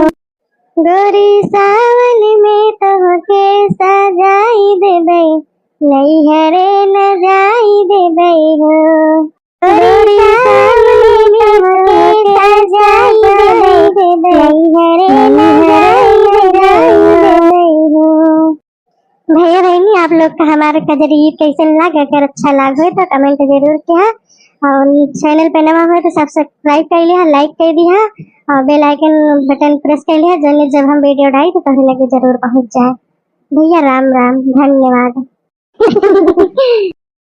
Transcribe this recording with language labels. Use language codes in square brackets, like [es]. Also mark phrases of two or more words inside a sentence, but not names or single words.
[bho] गोरी सावन में तोहके सजाई देबै नैहरे न जाई देबै हो। गोरी सावन में तोहके सजाई देबै नैहरे न जाई देबै हो। भैया बहनी आप लोग का हमारे कजरी कैसे लगा, अगर अच्छा लगा तो कमेंट जरूर किया और चैनल पे नवा हो तो सब्सक्राइब कर लिया, लाइक कर दिया और [en] bell icon button press [bho] कर लिया जब हम वीडियो डाली तो तभी लगे जरूर पहुंच जाए। भैया राम राम धन्यवाद।